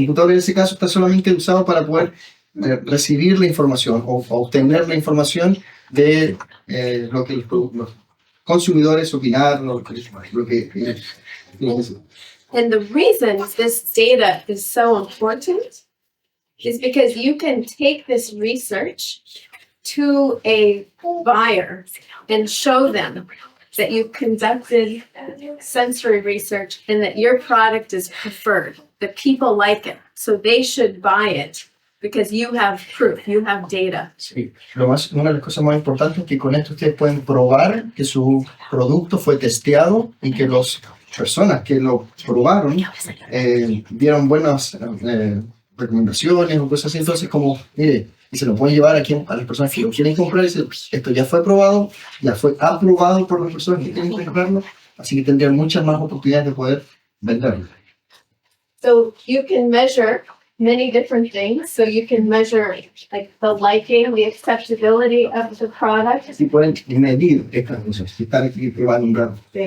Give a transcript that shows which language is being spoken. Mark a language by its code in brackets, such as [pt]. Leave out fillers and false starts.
[es] computador en ese caso está solamente usado para poder recibir la información o obtener la información de lo que los consumidores opinaron, lo que [en] And the reason this data is so important is because you can take this research to a buyer and show them that you conducted sensory research and that your product is preferred, that people like it, so they should buy it because you have proof, you have data. [es] Sí, una de las cosas más importantes es que con esto ustedes pueden probar que su producto fue testeado y que las personas que lo probaron dieron buenas recomendaciones o cosas así. Entonces, como, mire, y se lo pueden llevar a las personas que lo quieren comprar y dicen, esto ya fue probado, ya fue aprobado por las personas que quieren comprarlo, así que tendrían muchas más oportunidades de poder venderlo. [en] So you can measure many different things. So you can measure like the liking, the acceptability of the product. [es] Así pueden medir estas cosas, si están aquí probando un rato.